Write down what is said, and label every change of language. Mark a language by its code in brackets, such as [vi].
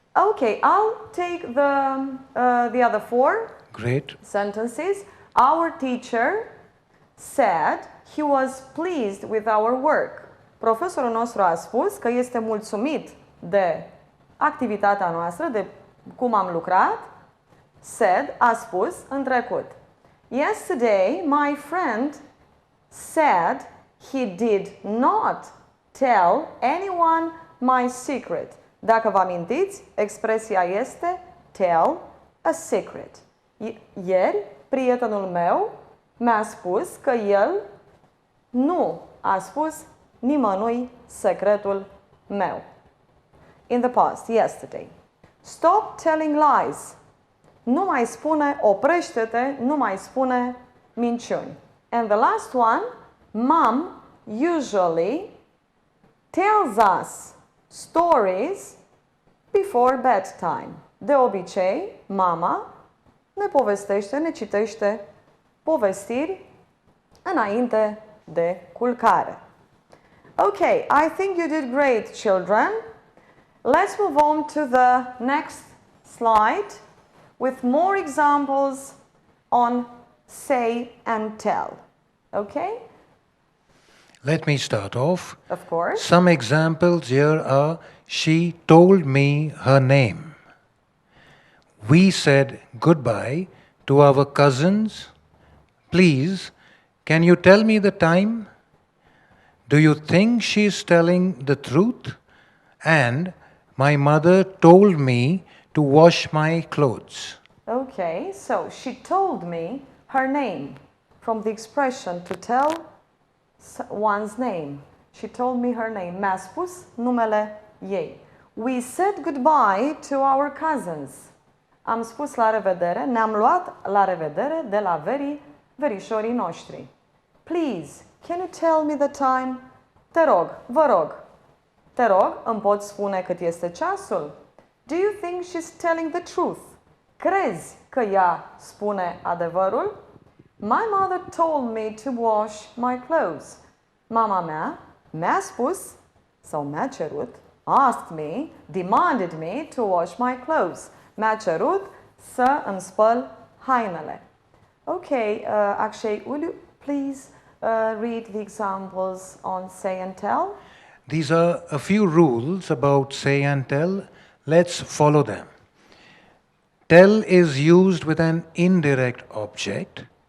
[en] Okay, I'll take the other four Great. sentences. Our teacher said he was pleased with our work. [ro] Profesorul nostru a spus că este mulțumit de activitatea noastră, de cum am lucrat. [en] Said, [ro] a spus în trecut. [en] Yesterday, my friend said he did not tell anyone my secret. [ro] Dacă vă amintiți, expresia este tell a secret. Ieri, prietenul meu mi-a spus că el nu a spus nimănui secretul meu. [en] In the past, yesterday. Stop telling lies. [ro] Nu mai spune, oprește-te, nu mai spune minciuni. [en] And the last one, Mom usually tells us stories before bedtime. [ro] De obicei, mama ne povestește, ne citește povestiri înainte de culcare. [en] Okay, I think you did great, children. Let's move on to the next slide with more examples on say and tell. Okay? Let me start off. Of course. Some examples here are: she told me her name. We said goodbye to our cousins. Please, can you tell me the time? Do you think she's telling the truth? And my mother told me to wash my clothes. Okay, so she told me her name. From the expression to tell one's name. She told me her name. [ro] Mi-a spus numele ei. [en] We said goodbye to our cousins. [ro] Am spus la revedere, ne-am luat la revedere de la verișorii noștri. [en] Please, can you tell me the time? [ro] Te rog, vă rog. Te rog, îmi poți spune cât este ceasul? [en] Do you think she's telling the truth? [ro] Crezi că ea spune adevărul? [en] My mother told me to wash my clothes. [ro] Mama mea mi-a spus sau mi-a cerut, [en] asked me, demanded me to wash my clothes. [ro] Mi-a cerut să îmi spăl hainele. [en] Okay, Akshay, will you please read the examples on say and tell? These are a few rules about say and tell. Let's follow them. Tell is used with an indirect object.